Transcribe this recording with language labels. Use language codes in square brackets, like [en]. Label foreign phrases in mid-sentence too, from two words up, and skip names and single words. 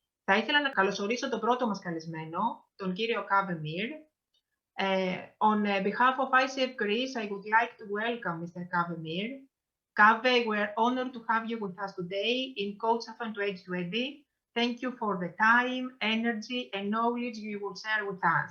[el] Θα ήθελα να καλωσορίσω τον πρώτο μας καλεσμένο, τον κύριο Kaveh. [en] On behalf of ICF Greece, I would like to welcome Mr. Kaveh. Kaveh, we're honored to have you with us today in Coachathon 2020. Thank you for the time, energy, and knowledge you will share with us.